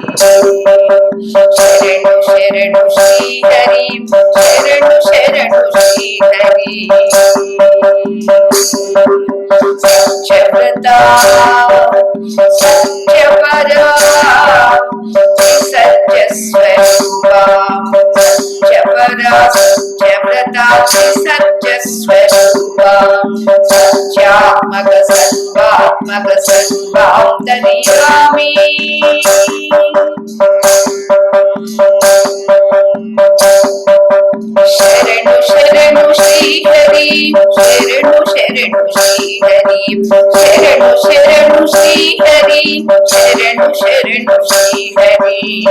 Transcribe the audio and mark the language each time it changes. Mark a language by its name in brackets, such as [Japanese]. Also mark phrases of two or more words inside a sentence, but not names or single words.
[Telugu] శరణు శరణు శ్రీహరి శరణు శరణు శ్రీహరి [Sanskrit] సత్యవ్రతా సత్యపరా సత్యస్వరూపా సత్యపరా सत्यात्मक सर्वात्मक सर्वान्तर्यामी [Telugu] శరణు శరణు శ్రీ హరి శరణు శరణు శ్రీ హరి శరణు శరణు శ్రీ హరి శరణు శరణు శ్రీ హరి